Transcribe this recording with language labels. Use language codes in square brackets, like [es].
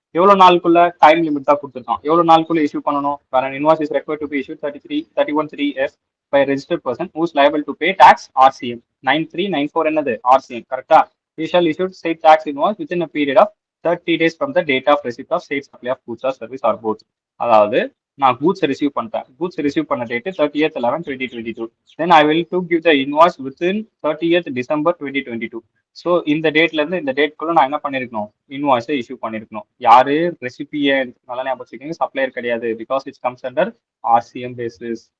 [ta] எவ்வளவு நாளுக்குள்ள time limit தான் கொடுத்துருக்கான். எவ்வளவு நாளுக்குள்ள இஷ்யூ பண்ணணும்? [en] வேற invoice is required to be issue 31(3)S by a registered person who is liable to pay tax RCM. [ta] 9394 என்னது RCM கரெக்டா? [en] We shall issue state tax invoice within a period of 30 days from the date of receipt of state supply of goods or service or both. [ta] அதாவது நான் goods receive பண்ணிட்டேன். Goods receive பண்ண date 30th11/2022. [en] Then I will to give the invoice within 30th December 2022. [ta] So இந்த டேட்ல இருந்து இந்த டேட்குள்ள நான் என்ன பண்ணிருக்கணும்? இன்வாய்ஸை இஷ்யூ பண்ணிருக்கணும். யாரு? ரெசிபியன்ட். நல்லா ஞாபகம் வச்சுக்கோங்க, சப்ளையர் கிடையாது. [en] Because it's comes under RCM basis.